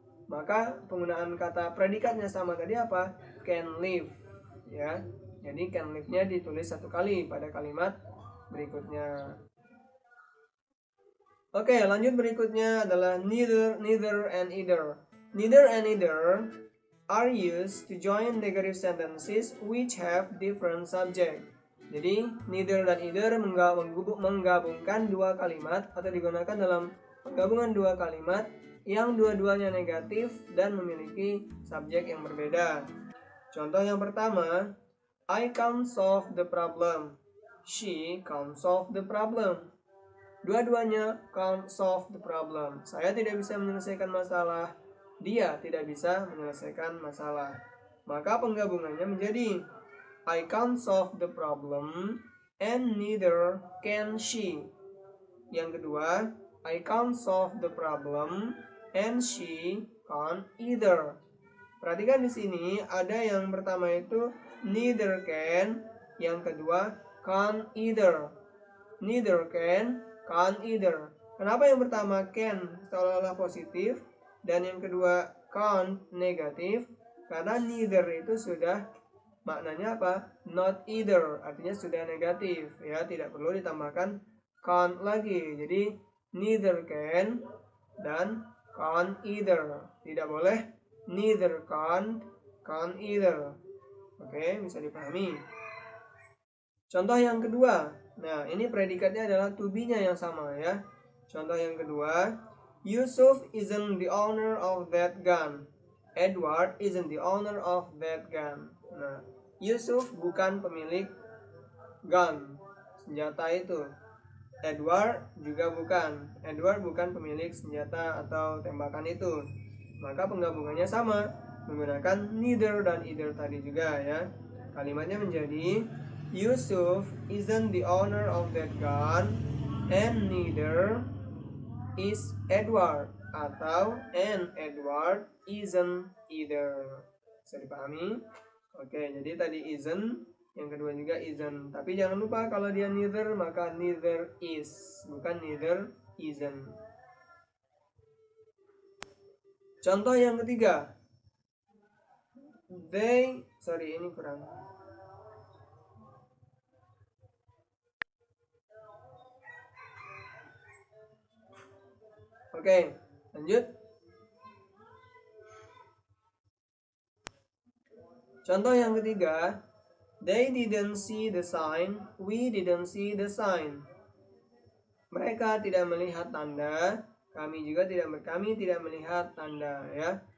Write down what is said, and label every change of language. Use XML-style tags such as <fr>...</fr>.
<id>Maka penggunaan kata predikatnya sama tadi apa? Can lift, ya. Jadi can lift-nya ditulis satu kali pada kalimat berikutnya. Oke, lanjut berikutnya adalah neither, neither, and either.</id> <en>Neither and either are used to join negative sentences which have different subject.</en> <id>Jadi, neither dan either menggabungkan dua kalimat atau digunakan dalam penggabungan dua kalimat yang dua-duanya negatif dan memiliki subjek yang berbeda. Contoh yang pertama,</id> <en>I can't solve the problem. She can't solve the problem.</en> <id>Dua-duanya</id> <en>can't solve the problem.</en> <id>Saya tidak bisa menyelesaikan masalah. Dia tidak bisa menyelesaikan masalah. Maka penggabungannya menjadi</id> <en>I can't solve the problem and neither can she.</en> <id>Yang kedua,</id> <en>I can't solve the problem and she can't either.</en> <id>Perhatikan di sini ada yang pertama itu neither can, yang kedua can't either.</id> <en>Neither can, can't either.</en> <id>Kenapa yang pertama can seolah-olah positif dan yang kedua can't negatif? Karena neither itu sudah maknanya apa?</id> <en>Not either,</en> <id>artinya sudah negatif, ya, tidak perlu ditambahkan can't lagi. Jadi neither can dan can't either. Tidak boleh neither can't either. Oke, bisa dipahami. Contoh yang kedua. Nah, ini predikatnya adalah to be-nya yang sama, ya. Contoh yang kedua,</id> <en>Yusuf isn't the owner of that gun. Edward isn't the owner of that gun.</en> <id>Nah, Yusuf bukan pemilik gun, senjata itu. Edward juga bukan. Edward bukan pemilik senjata atau tembakan itu. Maka penggabungannya sama, menggunakan neither dan either tadi juga, ya. Kalimatnya menjadi</id> <en>Yusuf isn't the owner of that gun and neither is Edward,</en> <id>atau</id> <en>and Edward isn't either.</en> <id>Bisa dipahami? Oke, jadi tadi isn't, yang kedua juga isn't. Tapi jangan lupa kalau dia neither maka neither is, bukan neither isn't. Contoh yang ketiga, ini kurang. Oke, lanjut. Contoh yang ketiga,</id> <en>they didn't see the sign, we didn't see the sign.</en> <id>Mereka tidak melihat tanda, kami tidak melihat tanda, ya.</id>